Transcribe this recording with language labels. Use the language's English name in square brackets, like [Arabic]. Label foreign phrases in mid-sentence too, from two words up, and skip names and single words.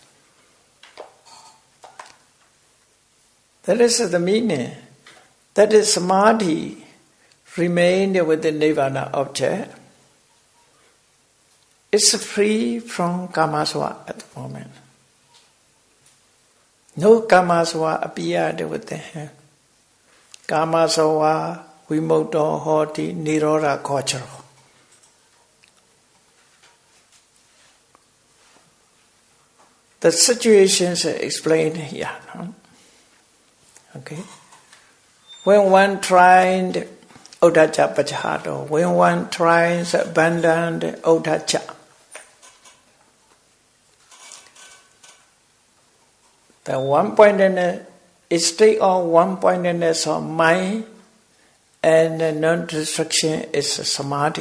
[English] That is the meaning. That is samadhi remained with the nirvana object. It's free from kamasava at the moment. No kamasava appeared with the hand. [Pali] Kamasava vimukta hoti nirodha gochara. [English] The situations are explained here. No? Okay. When one tried [Pali] uddhacca pachahata, [English] when one tries abandon uddhacca, the one-pointedness is state of one-pointedness of mind and non-destruction is samadhi.